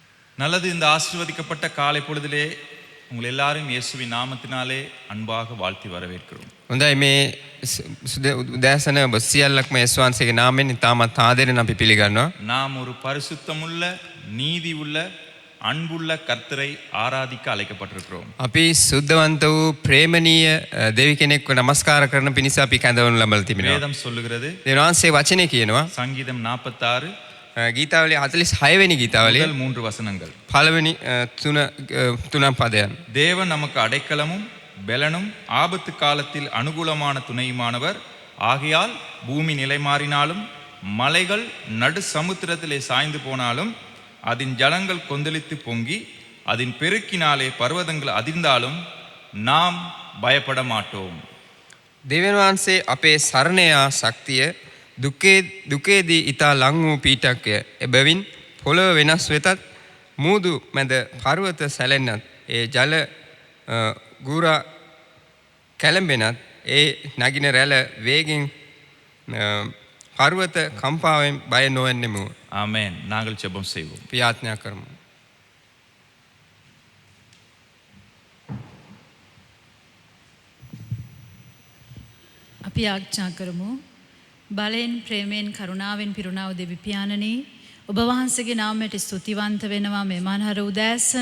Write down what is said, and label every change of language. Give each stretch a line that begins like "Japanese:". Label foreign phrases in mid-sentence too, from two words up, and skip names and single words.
Tamil: நல்லது. இந்த ஆசீர்வதிக்கப்பட்ட காலை பொழுதிலே உங்கள் எல்லாரும் இயேசுவின் நாமத்தினாலே அன்பாக வாழ்த்தி வரவேற்கிறோம்.
Sinhala: හොඳයි මේ උදෑසන ඔබ සියල්ලක්ම යේසුස් වහන්සේගේ නාමයෙන් ඉතාමත් ආදරෙන් අපි පිළිගන්නවා.
Tamil: நாம் ஒரு பரிசுத்தமுள்ள நீதி உள்ள அன்புள்ள கர்த்தரை ஆராதிக்க அழைக்கப்பட்டிருக்கிறோம்.
Sinhala: අපි සුද්ධවන්ත වූ ප්‍රේමණීය දෙවි කෙනෙක්ව නමස්කාර කරන පිණිස අපි කැඳවනු ලබලා තිබෙනවා.
Tamil: வேதம் சொல்லுகிறது,
Sinhala: දෙවියන් වහන්සේ වචනේ කියනවා
Tamil: சங்கீதம் 46
Sinhala: ගීතාවලිය 46 වෙනි ගීතාවලිය
Tamil: முதல் 3 வசனங்கள்.
Sinhala: පළවෙනි තුනක් පදයන්.
Tamil: தேவன் நமக்கு அடைக்கலமும் பெலனும் ஆபத்து காலத்தில் அனுகூலமான துணையுமானவர். ஆகையால் பூமி நிலை மாறினாலும் மலைகள் நடு சமுத்திரத்திலே சாய்ந்து போனாலும் அதன் ஜலங்கள் கொந்தளித்து பொங்கி அதன் பெருக்கினாலே பர்வதங்கள் அதிர்ந்தாலும் நாம் பயப்பட மாட்டோம்.
Sinhala: දෙවියන් වහන්සේ අපේ සරණයා ශක්තිය දුකේදී ඊතා ලං වූ පීඨකය. එබැවින් පොළොව වෙනස් වෙතත් මූදු මැද පර්වත සැලෙන්නත් ඒ ජල ගුරා කැළඹෙනත් ඒ නගින රැළ වේගෙන් පර්වත කම්පාවෙන් බය නොවන්නෙමු.
Tamil: ஆமென். நாங்கள் ஜெபம் செய்வோம்.
Sinhala: ප්‍රාර්ථනා කරමු. අපි ආඥා කරමු. බලෙන් ප්‍රේමයෙන් කරුණාවෙන් පිරුණා වූ දෙවි පියාණනි, ඔබ වහන්සේගේ නාමයට ස්තුතිවන්ත වෙනවා මේ මනහර උදෑසන.